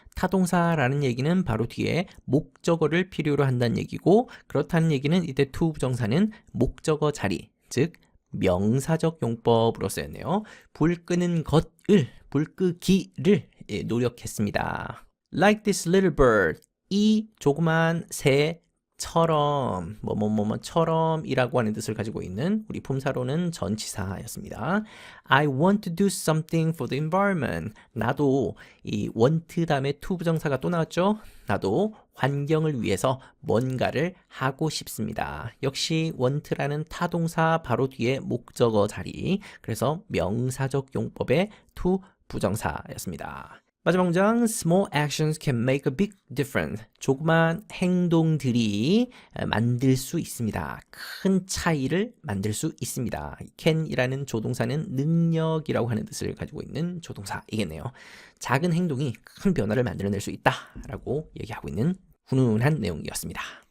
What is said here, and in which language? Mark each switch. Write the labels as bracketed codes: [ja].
[ko] 타동사라는 얘기는 바로 뒤에 목적어를 필요로 한다는 얘기고 그렇다는 얘기는 이때 to 부정사는 목적어 자리, 즉 명사적 용법으로 쓰였네요. 불 끄는 것을, 불 끄기를 노력했습니다. [en] Like this little bird, [ko] 이 조그만 새 처럼 처럼이라고 하는 뜻을 가지고 있는 우리 품사로는 전치사였습니다. [en] I want to do something for the environment. [ko] 나도 이 want 다음에 to 부정사가 또 나왔죠? 나도 환경을 위해서 뭔가를 하고 싶습니다. 역시 want라는 타동사 바로 뒤에 목적어 자리. 그래서 명사적 용법의 to 부정사였습니다. 마지막 문장, [en] small actions can make a big difference. [ko] 조그만 행동들이 만들 수 있습니다. 큰 차이를 만들 수 있습니다. can이라는 조동사는 능력이라고 하는 뜻을 가지고 있는 조동사이겠네요. 작은 행동이 큰 변화를 만들어낼 수 있다라고 얘기하고 있는 훈훈한 내용이었습니다.